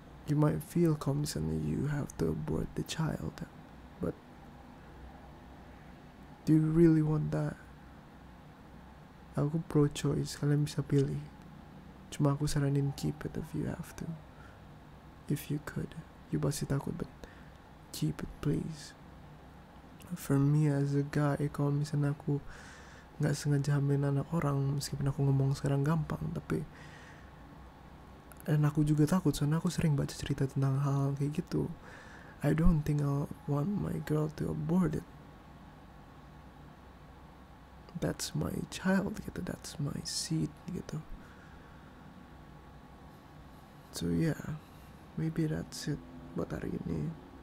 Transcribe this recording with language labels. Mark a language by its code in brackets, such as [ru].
[en] You might feel [id] kalau misalnya [en] you have to abort the child, but do you really want that? [id] Aku [en] pro-choice, [id] kalian bisa pilih. Cuma aku saranin [en] keep it if you have to. If you could. You [id] pasti takut, [en] but keep it please. [id] For me as a guy, kalau misalnya aku gak sengaja hamilin anak orang, meskipun aku ngomong sekarang gampang, tapi dan aku juga takut soalnya aku sering baca cerita tentang hal kayak gitu. [en] I don't think I'll want my girl to abort it. That's my child [id] gitu, [en] that's my seed gitu. So yeah, maybe that's it [id] buat hari ini.